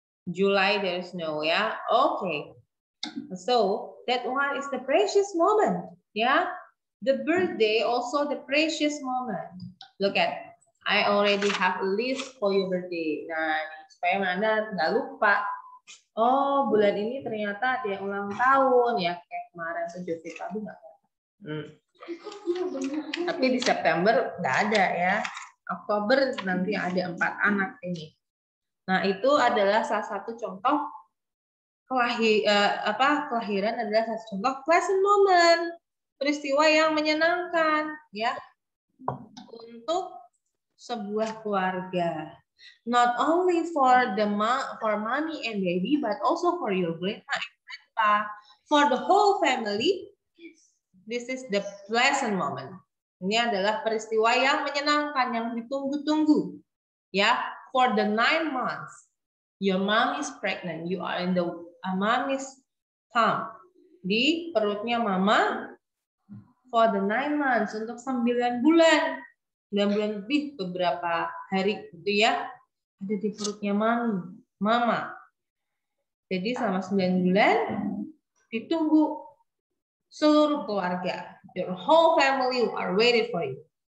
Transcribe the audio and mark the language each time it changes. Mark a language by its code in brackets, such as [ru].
[en] July, there is no, yeah? Okay. So that one is the precious moment, yeah? The birthday, also the precious moment. Look at, I already have a list for your birthday. [id] Nah, supaya Anda nggak lupa. Oh, bulan ini ternyata ada yang ulang tahun, ya? Kayak kemarin tuh Joseph Abu nggak? Tapi di September nggak ada, ya? Oktober nanti ada 4 anak ini. Nah, itu adalah salah satu contoh kelahiran adalah salah satu contoh [en] pleasant moment, [id] peristiwa yang menyenangkan, ya, untuk sebuah keluarga. [en] Not only for mommy and daddy, but also for your grandma and grandpa, for the whole family. This is the pleasant moment. [id] Ini adalah peristiwa yang menyenangkan, yang ditunggu-tunggu, ya. [en] For the 9 months, your mom is pregnant. You are in the mommy's tumb. [id] Di perutnya mama [en] for the 9 months. [id] Untuk 9 bulan. 9 bulan lebih beberapa hari gitu ya. Ada di perutnya mama. Jadi selama 9 bulan ditunggu seluruh keluarga. [en] Your whole family are waiting for you.